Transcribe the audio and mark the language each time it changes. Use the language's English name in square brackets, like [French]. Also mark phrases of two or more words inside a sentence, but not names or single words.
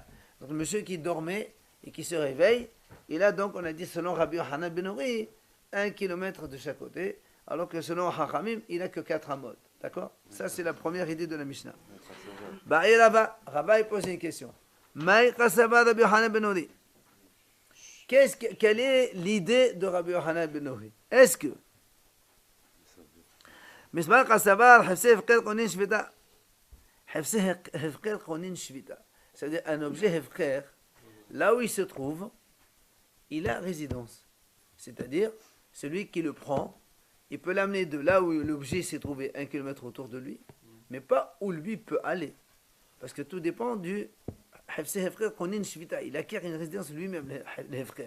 [French] Donc, le monsieur qui dormait et qui se réveille. Et là, donc, on a dit, selon Rabbi Yochanan ben Uri, 1 kilomètre de chaque côté. Alors que selon Hachamim, il n'a que 4 amot. D'accord? Ça, c'est la première idée de la Mishnah. [Aramaic] Baï Rava. [French] Rava, il pose une question. [Aramaic] Maï Qasaba [French] Rabbi Yochanan ben Uri. Quelle est l'idée de Rabbi Yochanan ben Uri? Est-ce que [Hebrew] מסמר קסבר חפשי הפקר קונין שביתה. חפשי הפקר קונין שביתה. [French] C'est-à-dire un objet הפקר, là où il se trouve, il a résidence. C'est-à-dire, celui qui le prend, il peut l'amener de là où l'objet s'est trouvé 1 kilomètre autour de lui, mais pas où lui peut aller. Parce que tout dépend du il acquiert une résidence lui-même, les frères.